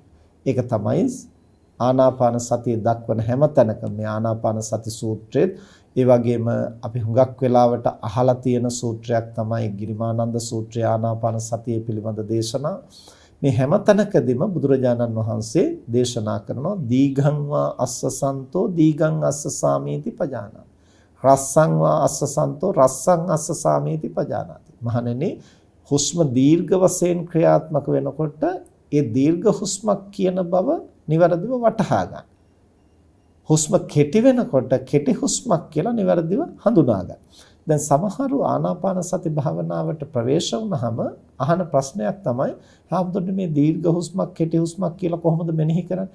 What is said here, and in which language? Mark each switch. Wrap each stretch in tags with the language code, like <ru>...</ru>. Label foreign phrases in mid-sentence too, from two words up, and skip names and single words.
<si>ඒක තමයි ආනාපාන සතිය දක්වන හැම තැනකම මේ ආනාපාන සති සූත්‍රයේත් ඒ වගේම අපි හුඟක් වෙලාවට අහලා තියෙන සූත්‍රයක් තමයි ගිරිමානන්ද සූත්‍රය ආනාපාන සතිය පිළිබඳ දේශනා. මේ හැම තැනකදීම බුදුරජාණන් වහන්සේ දේශනා කරනවා</si> <pi>දීඝං වා අස්සසන්තෝ දීඝං අස්සසාමීති පජානාති. රස්සං වා අස්සසන්තෝ රස්සං අස්සසාමීති පජානාති.</pi> <si>මහණෙනි හුස්ම දීර්ඝ වශයෙන් ක්‍රියාත්මක වෙනකොට ඒ දීර්ඝ හුස්මක් කියන බව නිවැරදිව වටහා ගන්න. හුස්ම කෙටි වෙනකොට කෙටි හුස්මක් කියලා නිවැරදිව හඳුනා ගන්න. දැන් සමහරු ආනාපාන සති භාවනාවට ප්‍රවේශ වුණාම අහන ප්‍රශ්නයක් තමයි හාමුදුරනේ මේ දීර්ඝ හුස්මක් කෙටි හුස්මක් කියලා කොහොමද මෙනෙහි කරන්නේ?</si>